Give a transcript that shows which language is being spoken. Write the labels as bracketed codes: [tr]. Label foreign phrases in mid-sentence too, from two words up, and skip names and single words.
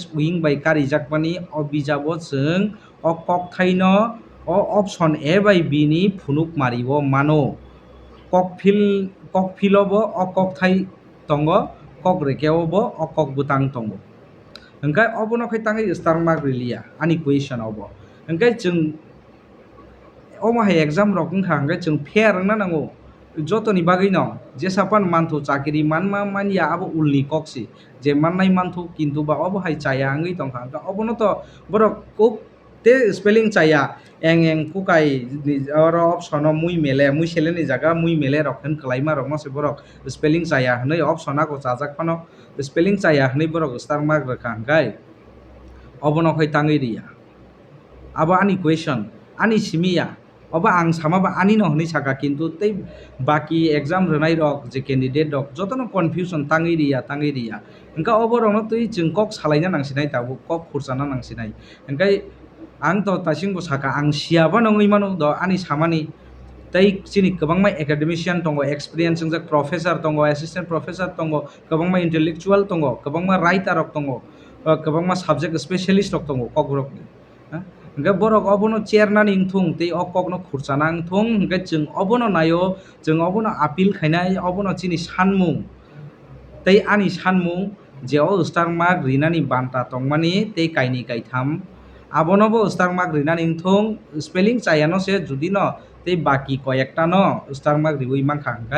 [trp] विंग बाय कारिजाकमानि अ बिजाबो जों अ कक थाइनो अ ऑप्शन ए बाय बी नि फुनुक मारिबो मानो कक फिलबो अ कक थाइ दंगो कक रेकेवबो अ कक बुतां दंगो ओंखाय अबोनो खै ताङै [en] star mark [trp] रिलिया आनि क्वेश्चन अबो ओंखाय जों अमाहाय एग्जाम रक ओंखाय जों फेयर ना नांगौ जतनि बागै न जेसापान मानथु चाकरी मानमा मानिया अब उलनि कक्सि जे माननाय मानथु किन्तु बा अब हाय चाया आंगै दंखा अबनो तो बरक कुक ते स्पेलिंग चाया एं कुकाय और ऑप्शन मुई सेलेनि जागा मुई मेले रखन खलाइमा रक नसे बरक स्पेलिंग चाया हनै ऑप्शन आको चाजाक फानो स्पेलिंग चाया हनै बरक [en] star mark [trp] रखा हंखाय अबनो खै ताङै रिया अब आनि क्वेश्चन आनि सिमिया अब आं सामाबा आनि न हनै साका किन्तु तै बाकी एग्जाम रनाय रक जे कैंडिडेट रक जतनो कन्फ्यूजन ताङै रिया ओंखा अबरनो तै जों कक सालायना नांसिनाय ताबो कक खुरसाना नांसिनाय ओंखाय आं तो तासिंबो साका आं सियाबा नङै मानो द आनि सामानि तै चिनि गोबांमा एकाडेमिशियन दंगो [en] experience professor [trp] दंगो [en] assistant professor [trp] दंगो गोबांमा इंटेलेक्चुअल दंगो गोबांमा राइटर दंगो गोबांमा [en] subject specialist [trp] रok tongo kok borokni hingke borok obono chairnani wngthong tei o kokno khurchana wngthong hingke chwng obono naio chwng obono appeal khainai obono chini sanmung tei ani sanmung je o star mark rinani banta tongmani tei kaini kaitham abonobo [en] star mark [trp] rinani wngthong spelling chayano se judi no tei baki koyekta no star mark riwi mangkha hingkai